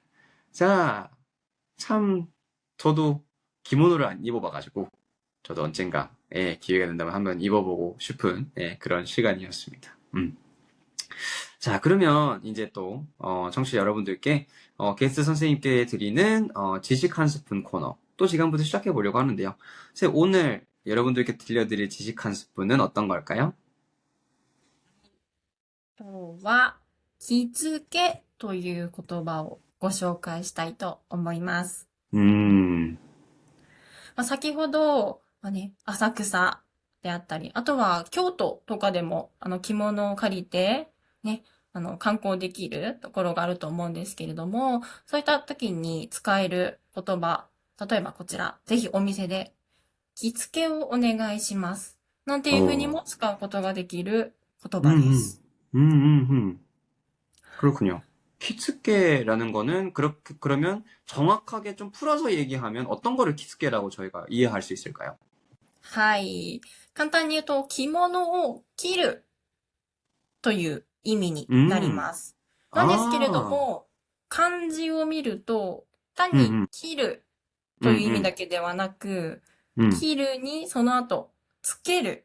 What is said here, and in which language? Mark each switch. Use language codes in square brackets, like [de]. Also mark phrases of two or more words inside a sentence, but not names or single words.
[ko] 자, 참 저도 기모노를 안 입어봐가지고 저도 언젠가 기회가 된다면 한번 입어보고 싶은 그런 시간이었습니다. 자, 그러면 이제 또 청취자 여러분들께 게스트 선생님께 드리는 지식 한 스푼 코너 또 지금부터 시작해 보려고 하는데요. 선생님, 오늘 여러분들께 들려드릴 지식 한 스푼은 어떤 걸까요? [ja] 今日は、着付けという言葉をご紹介したいと思います。 음, 先ほど、浅草であったり、あとは京都とかでも、着物を借りて、ね、観光できるところがあると思うんですけれども、そういった時に使える言葉、 例えばこちら、ぜひお店で、着付けをお願いします。なんていう風に 어, も使うことができる言葉で 음, す。 [ko] 음, 음, 그렇군요. 키츠케라는 거는 그렇게, 그러면 정확하게 좀 풀어서 얘기하면 어떤 거를 키츠케라고 저희가 이해할 수 있을까요? [ja] はい。簡単に言うと、着物を着るという意味になり 음, ます。なんですけれど 아, も、漢字を見ると、単に 음, 着る 음, という意味 음, だけではなく、 음, 着るにその後、つける